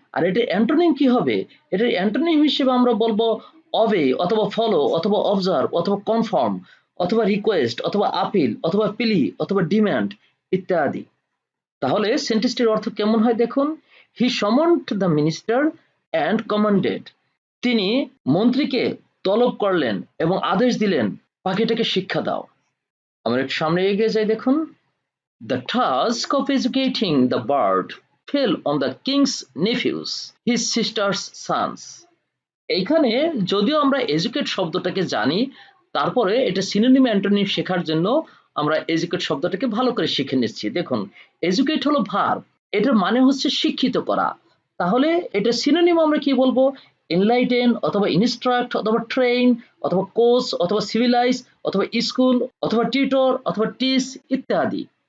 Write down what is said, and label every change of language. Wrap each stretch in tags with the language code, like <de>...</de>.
<bn>আর এটার অ্যান্টোনিম কি হবে? এটার অ্যান্টোনিম হিসেবে আমরা বলবো অবে অথবা ফলো অথবা অবজার্ভ অথবা কনফার্ম অথবা রিকোয়েস্ট অথবা আপিল অথবা প্লি অথবা ডিম্যান্ড ইত্যাদি। তাহলে সেন্টেন্সটির অর্থ কেমন হয় দেখুন।</bn> <en>He summoned the minister and commanded.</en> <bn>তিনি মন্ত্রীকে তলব করলেন এবং আদেশ দিলেন পাখিটাকে শিক্ষা দাও। আমরা একটু সামনে এগিয়ে যাই দেখুন।</bn> <en>The task of educating the bird fell on the king's nephews, his sister's sons.</en> <bn>এইখানে যদিও আমরা এডুকেট শব্দটাকে জানি, তারপরে এটা সিনোনিম অ্যান্টোনিম শেখার জন্য আমরা এডুকেট শব্দটাকে ভালো করে শিখে নিচ্ছি। দেখুন এডুকেট হলো ভার্ব, এটার মানে হচ্ছে শিক্ষিত করা। তাহলে এটা সিনোনিম আমরা কি বলবো? এনলাইটেন অথবা ইনস্ট্রাক্ট অথবা ট্রেন অথবা কোচ অথবা সিভিলাইজ অথবা স্কুল অথবা টিউটর অথবা টিচ ইত্যাদি।</bn>